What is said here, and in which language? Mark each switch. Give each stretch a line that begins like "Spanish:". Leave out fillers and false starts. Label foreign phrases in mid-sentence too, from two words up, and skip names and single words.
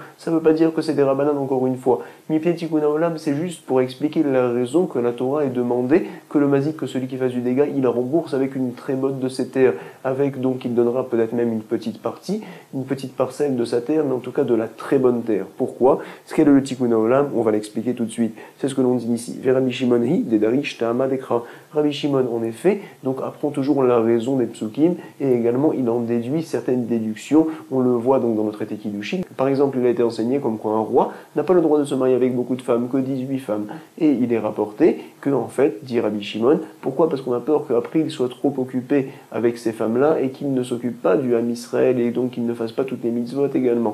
French: Ça ne veut pas dire que c'est des Rabbanan, encore une fois.
Hebrew: מפני תיקון העולם,
French: c'est juste pour expliquer la raison que la Torah ait demandé que le Mazik, que celui qui fasse du dégât, il la rembourse avec une très bonne de ses terres, avec donc il donnera peut-être même une petite partie, une petite parcelle de sa terre, mais en tout cas de la très bonne terre. Pourquoi? Ce qu'est le
Hebrew: תיקון העולם,
French: on va l'expliquer tout de suite. C'est ce que l'on dit ici.
Aramaic: רבי שמעון היא, דדריש טעמא דקרא.
French: Rabbi Shimon, en effet, donc apprend toujours la raison des psukim, et également il en déduit certaines déductions. On le voit donc dans notre traité Kiddushin. Par exemple, il a été enseigné comme quoi un roi n'a pas le droit de se marier avec beaucoup de femmes, que 18 femmes. Et il est rapporté que, en fait, dit Rabbi Shimon, pourquoi? Parce qu'on a peur qu'après il soit trop occupé avec ces femmes-là et qu'il ne s'occupe pas du
Hebrew: עם ישראל
French: et donc qu'il ne fasse pas toutes les mitzvot également.